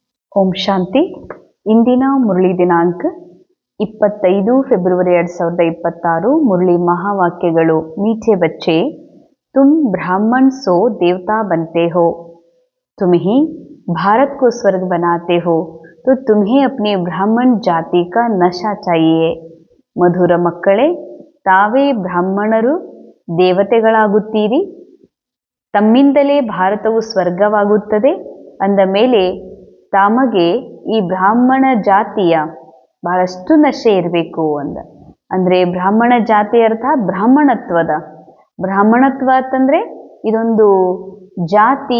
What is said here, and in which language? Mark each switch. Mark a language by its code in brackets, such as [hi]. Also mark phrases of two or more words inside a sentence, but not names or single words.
[kn] ಓಂ ಶಾಂತಿ. ಇಂದಿನ ಮುರಳಿ ದಿನಾಂಕ 25 ಫೆಬ್ರವರಿ 2026. ಮುರಳಿ ಮಹಾವಾಕ್ಯಗಳು. [hi] मीठे बच्चे, तुम ब्राह्मण सो देवता बनते हो, तुम ही भारत को स्वर्ग बनाते हो, तो तुम्हें अपनी ब्राह्मण जाति का नशा चाहिए. [kn] ಮಧುರ ಮಕ್ಕಳೇ, ತಾವೇ ಬ್ರಾಹ್ಮಣರು ದೇವತೆಗಳಾಗುತ್ತೀರಿ, ತಮ್ಮಿಂದಲೇ ಭಾರತವು ಸ್ವರ್ಗವಾಗುತ್ತದೆ ಅಂದ ಮೇಲೆ ತಮಗೆ ಈ ಬ್ರಾಹ್ಮಣ ಜಾತಿಯ ಬಹಳಷ್ಟು ನಶೆ ಇರಬೇಕು ಅಂದರೆ ಬ್ರಾಹ್ಮಣ ಜಾತಿ ಅರ್ಥ ಬ್ರಾಹ್ಮಣತ್ವ ಅಂತಂದರೆ ಇದೊಂದು ಜಾತಿ.